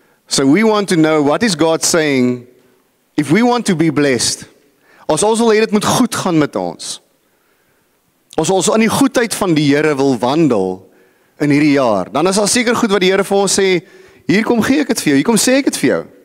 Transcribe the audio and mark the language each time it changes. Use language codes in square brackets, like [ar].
[en] So we want to know, what is God saying if we want to be blessed? [af] As ons wil hê dit moet goed gaan met ons. As ons in die goedheid van die Here wil wandel in hierdie jaar, dan is daar seker goed wat die Here vir ons sê, hier kom gee ek dit vir jou, hier kom sê ek dit vir jou.